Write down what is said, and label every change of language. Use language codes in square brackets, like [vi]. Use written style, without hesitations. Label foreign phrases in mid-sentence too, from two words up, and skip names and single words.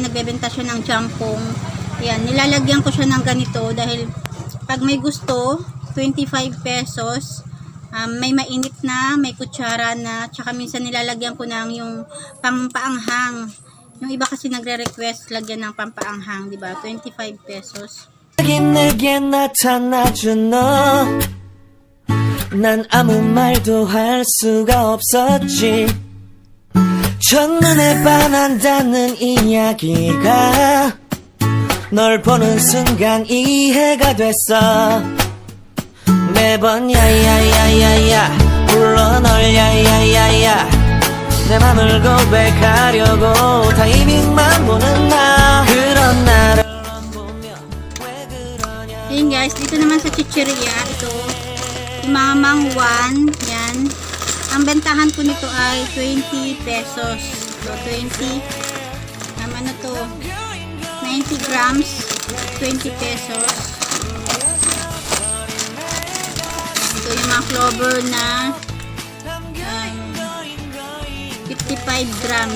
[tl] Nagbebenta siya ng jampong. Ayan, nilalagyan ko siya ng ganito dahil pag may gusto, 25 pesos. May mainit na, may kutsara na, tsaka minsan nilalagyan ko ng yung pampaanghang. Yung iba kasi nagre-request lagyan ng pampaanghang, 'di ba? 25 pesos. [ko] 내게 나타나준 너 난 아무 말도 할 수가 없었지 첫눈에 반한다는 이야기가 널 보는 순간 이해가 됐어 매번 야야야야야 불러 널 야야야야 내 맘을 고백하려고 타이밍만 보는 나 그런 나를 보며 왜 그러냐 [tl] Ayan guys, dito naman sa chicheria, ito, yung mga mangwan, yan. Ang bentahan ko nito ay 20 pesos. So, 20, ano to, 90 grams, 20 pesos. Ito yung mga clover na 55 grams.